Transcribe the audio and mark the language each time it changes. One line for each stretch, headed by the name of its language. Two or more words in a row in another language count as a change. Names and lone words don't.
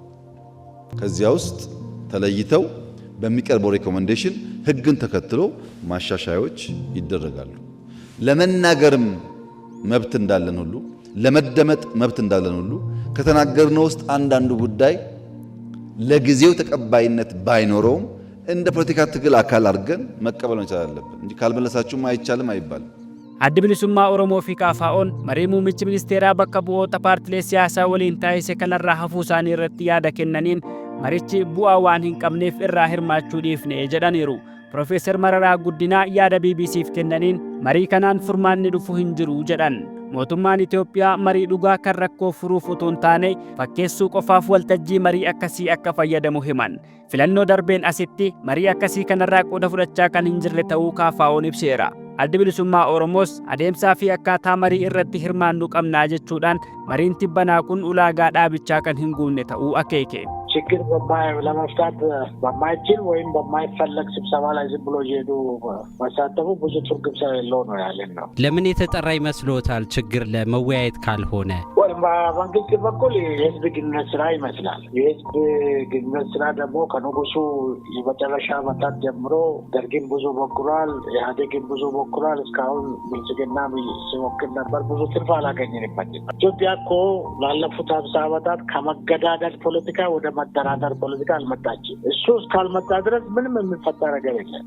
Amharic: ከዚያ ውስጥ ተለይተው በሚቀርበው ሪኮመንዴሽን ህግን ተከትሎ ማሻሻያዎች ይደረጋሉ። ለመናገርም መብት እንዳለን ሁሉ ለመደመጥ መብት እንዳለን ሁሉ ከተናገርነው ውስጥ አንዳንዱ ጉዳይ ለጊዜው ተቀባይነት ባይኖረውም እንደ ፖለቲካ ትግል አካል አድርገን መቀበል መቻል አለብን እንጂ ካልመለሳችሁም አይቻልም አይባልም።
Oromo: Addi Bilisummaa Oromoo fi KFO'n marii muummichi ministeeraa bakka bu'oota paartilee siyaasaa waliin taasise kanarraa hafuu isaanii irratti yaada kennaniin marichi bu'aa waan hin qabneef irraa hirmaachuu dhiifne jedhaniiru. Profeesar Mararaa Guddinaa yaada BBC'f kennaniin marii kanaan furmaanni dhufu hin jiru jedhan. Mootummaan Itoophiyaa marii dhugaa kan rakkoo furuuf utuu hin taane fakkeessuu qofaaf waltajjii marii akkasii akka fayyadamu himan. Filannoo darbeen asitti marii akkasii kanarraa qooda fudhachaa kan hin jirre ta'uu KFO'n ibseera. Addi Bilisummaa Oromoos adeemsaa fi akkaataa marii irratti hirmaannuu qabnaa jechuudhaan mariin tibbanaa kun ulaagaa dhaabichaa kan hin guunne ta'uu akeeke.
Amharic: ችግር ለመፍታት በማይችል ወይም በማይፈለግ ስብሰባ ላይ ዝም ብሎ እየሄዱ መሳተፉ ብዙ ትርጉም ስለሌለው ነው ያለን ነው። ለምን የተጠራ ይመስሎታል? ችግር ለመወያየት ካልሆነ በመንግስት በኩል የህዝብ ግንኙነት ስራ ይመስላል። የህዝብ ግንኙነት ስራ ደግሞ ከንጉሱ የመጨረሻ ዓመታት ጀምሮ ደርግን ብዙ ሞክሯል፣ ኢህአዴግን ብዙ ሞክሯል። እስካሁን ብልጽግና ሲሞክር ነበር። ብዙ ትርፍ አላገኘንበትም። ኢትዮጵያ እኮ ላለፉት 50 ዓመታት ከመገዳደል ፖለቲካ ወደ መደራደር ፖለቲካ አልመጣችም። እሱ እስካልመጣ ድረስ ምንም የሚፈታ ነገር የለም።